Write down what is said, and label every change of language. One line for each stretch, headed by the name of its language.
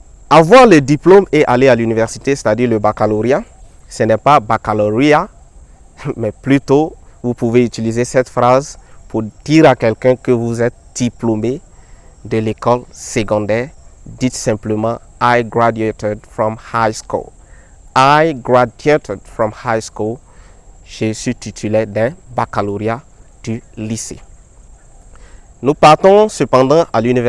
French: Avoir le diplôme et aller à l'université, c'est-à-dire le baccalauréat, ce n'est pas baccalauréat, mais plutôt vous pouvez utiliser cette phrase pour dire à quelqu'un que vous êtes diplômé de l'école secondaire. Dites simplement
English: I graduated from high school. I graduated from high school.
French: Je suis titulaire d'un baccalauréat du lycée. Nous partons cependant à l'université.